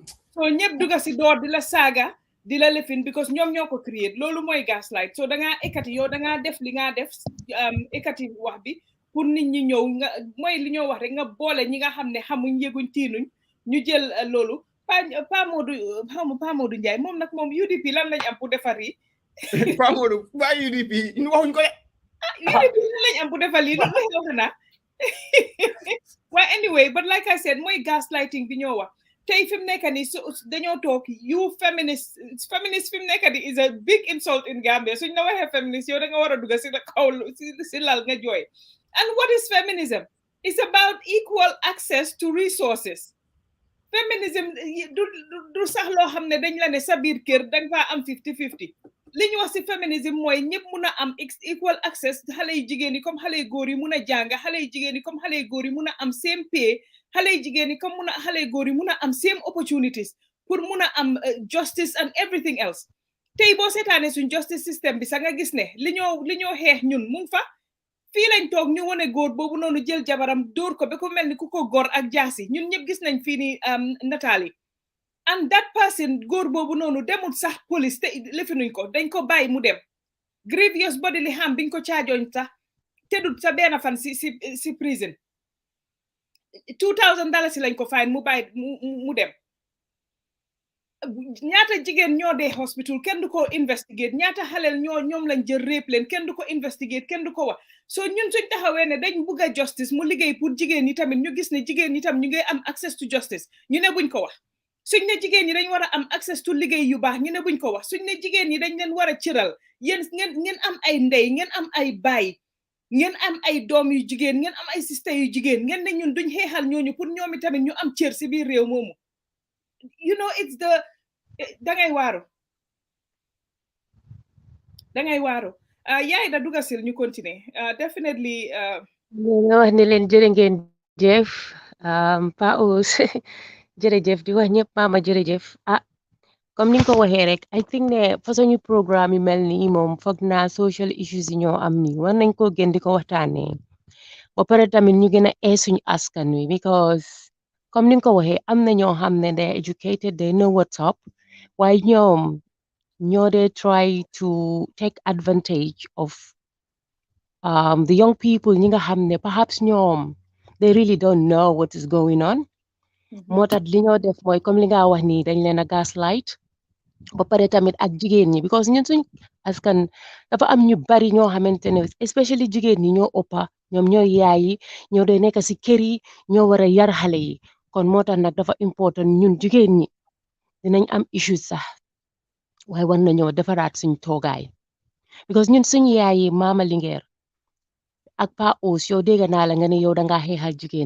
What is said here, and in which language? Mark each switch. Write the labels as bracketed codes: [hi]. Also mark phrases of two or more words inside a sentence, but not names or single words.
[wo] so ñëpp dugga si door di la saaga di la lefin because ñoom ñoo ko create loolu mooy gaslight so dangaa ekati yow dangaa def li nga def ekati wax bi pour nit ñi ñëw nga mooy li ñoo wax rek nga boole ñi nga xam ne xamuñ yëguñ tiinuñ ñu jël loolu Pa Modou Ndiaye moom nag moom UDP lan lañ am pour defar yi Pa Modou waa UDP ñu waxuñ ko de UDP lan lañ am pour defar yi wax na [en] well anyway but like I said [wo] mooy gaslighting bi ñoo wax tey fi mu nekk nii dañoo toog [en] you feminist [wo] fi mu nekk nii [en] is a big insult in Gambia [wo] suñ la waxee feminist yow da nga war a dugg si la kaw si lal nga jooy [en] and what is feminism it's about equal access to resources [wo] feminism du sax loo xam ne dañ la ne sa biir kër danga faa am 50-50 li ñu wax si féminisme mooy ñëpp mun a am [en] equal access [wo] xale yu jigéen yi comme xale yu góor yi mun a jàng xale yu jigéen yi comme xale yu góor yi mun a am [en] same pay [wo] xale yu jigéen yi comme xale yu góor yi mun a am [en] same opportunities [wo] pour mun a am [en] justice and everything else [wo] tey boo seetaanee suñ [en] justice system [wo] bi sax nga gis ne li ñoo xeex ñun mu ngi fa fii lañ toog ñu wane góor boobu noonu jël jabaram dóor ko ba ko mel ni ku ko góor ak jaasi ñun ñëpp gis nañ fii ni nataal yi [en] and that person [wo] góor boobu noonu demul sax police te lifinuñ ko dañ ko bàyyi mu dem [en] grievous bodily harm [wo] biñ ko caajoñ sax tedut sa benn fan si prison $2,000 lañ ko fine mu bàyyi mu dem ñaata jigéen ñoo dee hospital kenn du ko investigate ñaata xaleel ñoom lañ jël rape leen kenn du ko investigate kenn du ko wax so ñun suñ taxawee ne dañ bugg a justice mu liggéey pour jigéen ñi tamit ñu gis ne jigéen ñi tam ñu ngi am [en] access to justice [wo] ñu ne buñ ko wax suñ ne jigéen ñi dañ war a am [en] access to [wo] liggéey yu baax ñu ne buñ ko wax suñ ne jigéen ñi dañ leen war a cëral yéen ngeen am ay ndey ngeen am ay baay ngeen am ay doom yu jigéen ngeen am ay sista yu jigéen ngeen ne ñun duñ xeexal ñooñu pour ñoomi tamit ñu am cër si biir réew moomu [en] you know it's the [wo] dangay waaru yaay da dugasil ñu continuer definitely nga wax ne leen jërë ngeen jëf Pa Ous jërëjëf di wax ñëpp mama jërëjëf comme ni nga ko waxee rek I think ne façon ñu programme yi mel nii moom foog naa [en] social issues [wo] yi ñoo am nii war nañ ko gën di ko waxtaanee ba pare tamit ñu gën a ee suñu askan wi because comme ni nga ko waxee am na ñoo xam ne [en] they educated they know what's up [wo] waaye ñoo dee [en] try to take advantage of the young people [wo] ñi nga xam ne perhaps ñoom [en] they really don't know what is going on [wo] moo tax li ñoo def mooy comme li nga wax nii dañ leen a gaslight ba pare tamit ak jigéen ñi because ñun suñ askan dafa am ñu bari ñoo xamante ne especially jigéen ñi ñoo ëppa ñoom ñoo yaay yi ñoo doy nekk si kër yi ñoo war a yar xale yi kon moo tax nag dafa important ñun jigéen ñi dinañ am issues sax waaye war nañoo defaraat suñ toogaay because ñun suñ yaay yi Mama Linguère ak Pa Ous yow dégg naa la nga ne yow dangaa xeexal jigéen